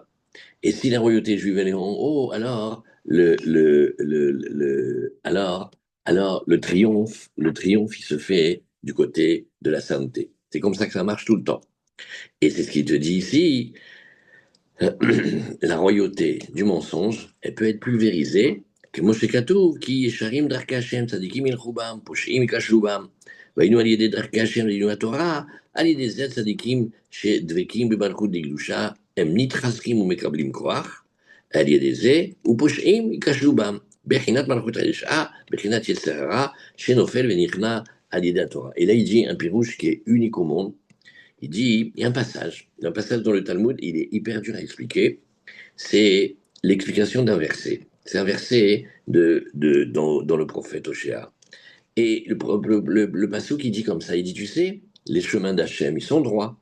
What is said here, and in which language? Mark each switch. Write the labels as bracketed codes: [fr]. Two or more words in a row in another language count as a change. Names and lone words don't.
[fr] Et si la royauté juive elle est en haut, alors alors le triomphe, il se fait du côté de la sainteté. C'est comme ça que ça marche tout le temps. Et c'est ce qu'il te dit ici. La royauté du mensonge, elle peut être pulvérisée. [he] כמו שכתוב, כי ישרים דרכי השם, צדיקים ילכו בם, פושעים ייכשלו בם. והיינו על ידי דרכי השם לעילוי התורה, על ידי זה צדיקים שדבקים במלכות דקדושה, הם נתחזקים ומקבלים כוח, על ידי זה, ופושעים ייכשלו בם, בחינת מלכות הרשעה, בחינת יצר הרע, שנופל ונכנע על ידי התורה. [fr] Et là, il dit un pirouche qui est unique au monde. Il y a un passage dans le Talmud, il est hyper dur à expliquer, c'est l'explication d'un verset. C'est un verset dans le prophète Oshéa. Et le passage qui dit comme ça, il dit, tu sais, les chemins d'Hachem, ils sont droits.